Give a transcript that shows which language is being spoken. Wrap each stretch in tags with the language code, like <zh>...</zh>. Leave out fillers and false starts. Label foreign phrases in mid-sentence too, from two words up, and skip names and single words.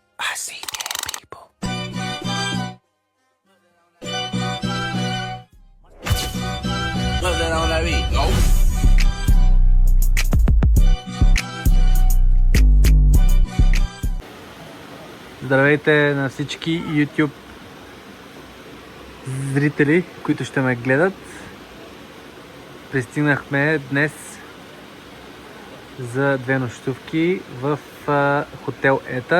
<en>see dead people. Put that on that beat. Go.</en> <bg>Здравейте на всички YouTube зрители, които ще ме гледат. Пристигнахме днес за 2 нощувки в хотел Етър.</bg>